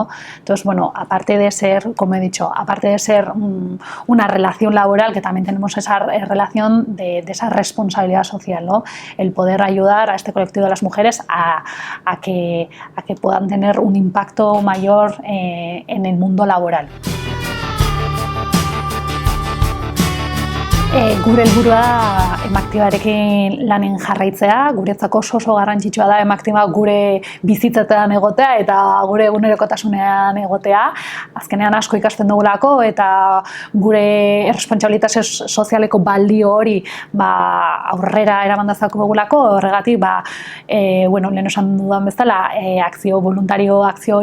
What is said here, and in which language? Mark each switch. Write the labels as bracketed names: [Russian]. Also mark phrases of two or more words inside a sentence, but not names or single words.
[Spanish] Entonces, aparte de ser, como he dicho, aparte de ser una relación laboral, que también tenemos esa relación de esa responsabilidad social, ¿no? El poder ayudar a este colectivo de las mujeres a que puedan tener un impacto mayor en el mundo laboral. [Basque] Gure helburua Emaktibarekin lanen jarraitzea, guretzako oso garrantzitsua da Emaktiba gure bizitzetan egotea eta gure egunerokotasunean egotea. Azkenean asko ikasten dugulako eta gure errespontsabilitate sozialeko balio hori aurrera eraman dezakegulako, horregatik lehen esan dudan bezala akzio voluntario akzio